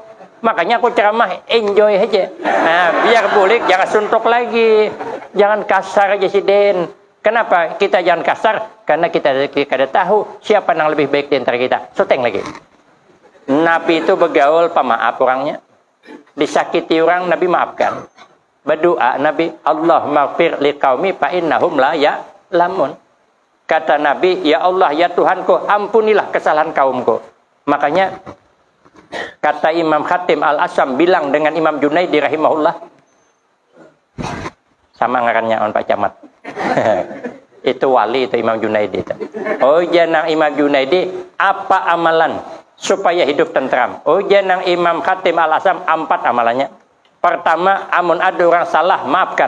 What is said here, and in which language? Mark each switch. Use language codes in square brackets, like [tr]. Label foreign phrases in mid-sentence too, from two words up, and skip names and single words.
[bjn] Makanya aku ceramah enjoy aja. Nah, biar bulik jangan suntuk lagi. Jangan kasar aja si Den. Kenapa kita jangan kasar? Karena kita kada tahu siapa yang lebih baik di antara kita. Soteng lagi. Nabi itu bergaul pemaaf orangnya. Disakiti orang Nabi maafkan. Berdoa Nabi, [ar] اللهم اغفر لقومي فإنهم لا يعلمون. [id] Kata Nabi, ya Allah ya Tuhanku, ampunilah kesalahan kaumku. Makanya kata Imam Khatim Al-Asam bilang dengan Imam Junaidi rahimahullah. [bjn] Sama ngarannya on Pak Camat. Itu wali itu Imam Junaidi itu. Oh janang Imam Junaidi apa amalan supaya hidup tentram? Oh janang Imam Khatim Al-Asam 4 amalannya. Pertama, amun ada orang salah maafkan.